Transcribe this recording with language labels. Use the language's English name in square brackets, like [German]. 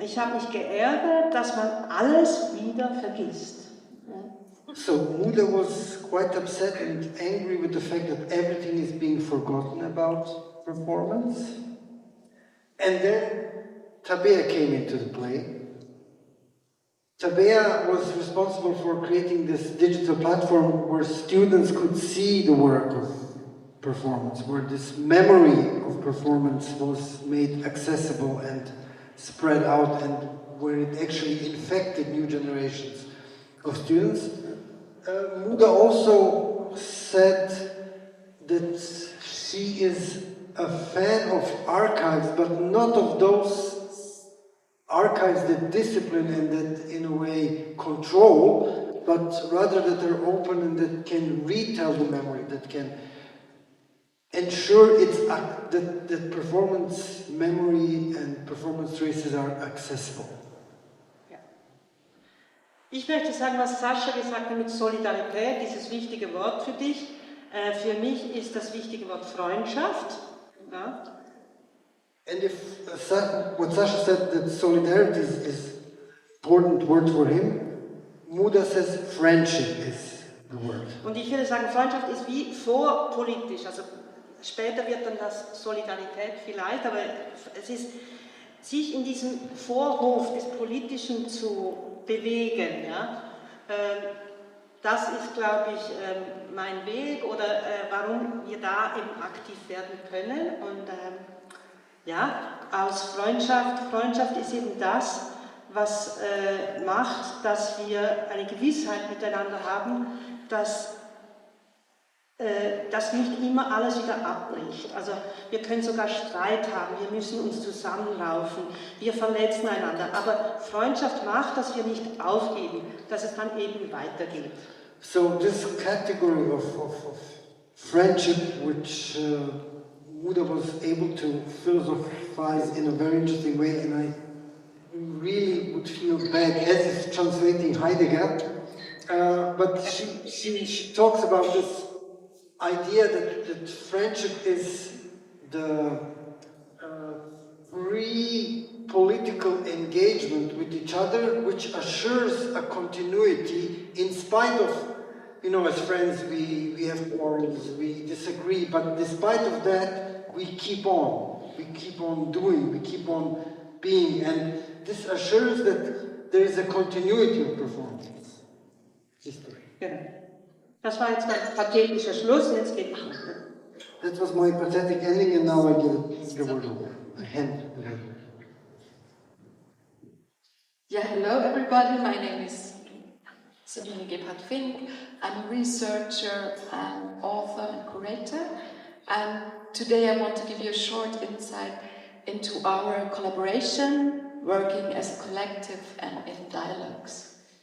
[German] Ich habe mich geärgert, dass man alles wieder vergisst. [English] So Muda was quite upset and angry with the fact that everything is being forgotten about performance. And then Tabea came into the play. Tabea was responsible for creating this digital platform where students could see the work of performance, where this memory of performance was made accessible and spread out, and where it actually infected new generations of students. Muda also said that she is a fan of archives, but not of those archives that discipline and that in a way control, but rather that are open and that can retell the memory, that can ensure that performance memory and performance traces are accessible. [German] Ja. Ich möchte sagen, was Sascha gesagt hat mit Solidarität, dieses wichtige Wort für dich. Für mich ist das wichtige Wort Freundschaft. Ja. [English] And if what Sasha said, that solidarity is important word for him, Muda says friendship is the word. [German] Und ich würde sagen, Freundschaft ist wie vorpolitisch, also später wird dann das Solidarität vielleicht, aber es ist, sich in diesem Vorhof des Politischen zu bewegen, ja, das ist, glaube ich, mein Weg oder warum wir da eben aktiv werden können. Und ja, aus Freundschaft ist eben das, was macht, dass wir eine Gewissheit miteinander haben, dass nicht immer alles wieder abbricht. Also wir können sogar Streit haben, wir müssen uns zusammenraufen, wir verletzen einander. Aber Freundschaft macht, dass wir nicht aufgeben, dass es dann eben weitergeht. [English] So this category of friendship, which Muda was able to philosophize in a very interesting way, and I really would feel bad as if translating Heidegger, but she talks about this idea that friendship is the free political engagement with each other, which assures a continuity in spite of, you know, as friends we have quarrels, we disagree, but despite of that we keep on doing, we keep on being, and this assures that there is a continuity of performance history. [German] Genau. Das war jetzt mein pathetischer Schluss, jetzt geht es. [English] That was my pathetic ending, and now I give the word over. I hand the word over. Yeah, hello everybody, my name is Sabine Gebhardt Fink. I'm a researcher and author and curator, and today I want to give you a short insight into our collaboration, working as a collective and in dialogues.